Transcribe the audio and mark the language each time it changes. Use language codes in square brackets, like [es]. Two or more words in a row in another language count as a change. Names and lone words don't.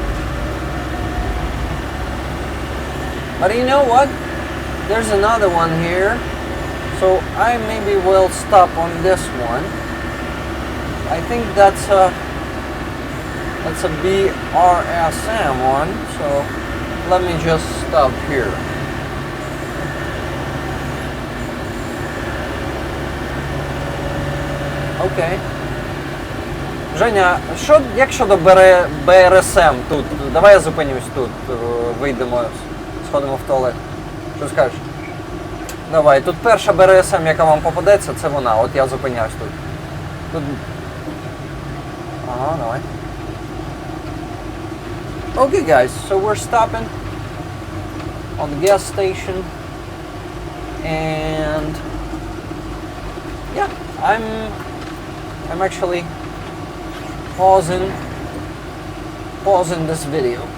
[en] But you know what? There's another one here. So I maybe will stop on this one. I think that's a BRSM one. So let me just stop here. [uk] Окей. Женя, як щодо БРСМ тут? Давай я зупинюсь тут, вийдемо, сходимо в туалет. Що скажеш? Давай, тут перша БРСМ, яка вам попадеться, це вона. От я зупиняюсь тут. Ага, давай. [en] Okay guys, so we're stopping on the gas station. And yeah, I'm actually pausing this video.